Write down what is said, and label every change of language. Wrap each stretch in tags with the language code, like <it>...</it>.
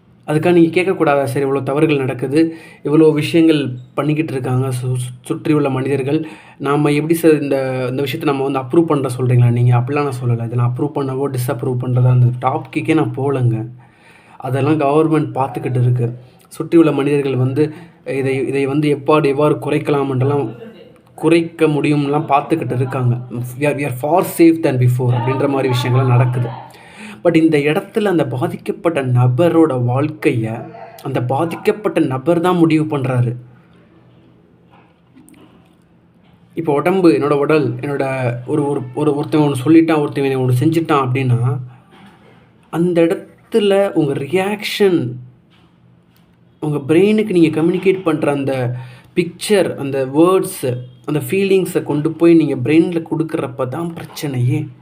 <ta>அதுக்காக நீங்கள் கேட்கக்கூடாதா? சரி, இவ்வளோ தவறுகள் நடக்குது, இவ்வளோ விஷயங்கள் பண்ணிக்கிட்டு இருக்காங்க சுற்றி உள்ள மனிதர்கள், நாம் எப்படி சார் இந்த விஷயத்தை நம்ம வந்து அப்ரூவ் பண்ணுற சொல்கிறீங்களா? நீங்கள் அப்படிலாம் நான் சொல்லலை. இதை நான் அப்ரூவ் பண்ணவோ டிஸ்அப்ரூவ் பண்ணுறதா அந்த டாப்பிக்கே நான் போகலைங்க. அதெல்லாம் கவர்மெண்ட் பார்த்துக்கிட்டு இருக்குது. சுற்றி உள்ள மனிதர்கள் வந்து இதை வந்து எவ்வாறு குறைக்கலாம்ன்றலாம், குறைக்க முடியும்லாம் பார்த்துக்கிட்டு இருக்காங்க.</ta> <en>we are far safe than before</en> <ta>அப்படின்ற மாதிரி விஷயங்கள்லாம் நடக்குது. பட் இந்த இடத்துல அந்த பாதிக்கப்பட்ட நபரோட வாழ்க்கையை அந்த பாதிக்கப்பட்ட நபர் தான் முடிவு பண்ணுறாரு. இப்போ உடம்பு, என்னோட உடல், என்னோட ஒருத்தவன் ஒன்று சொல்லிட்டான், ஒருத்தவன் ஒன்று செஞ்சுட்டான் அப்படின்னா அந்த இடத்துல உங்கள் ரியாக்ஷன், உங்கள் பிரெயினுக்கு நீங்கள் கம்யூனிகேட் பண்ணுற அந்த பிக்சர், அந்த வேர்ட்ஸு, அந்த ஃபீலிங்ஸை கொண்டு போய் நீங்கள் பிரெயினில் கொடுக்குறப்ப தான் பிரச்சனையே.</ta>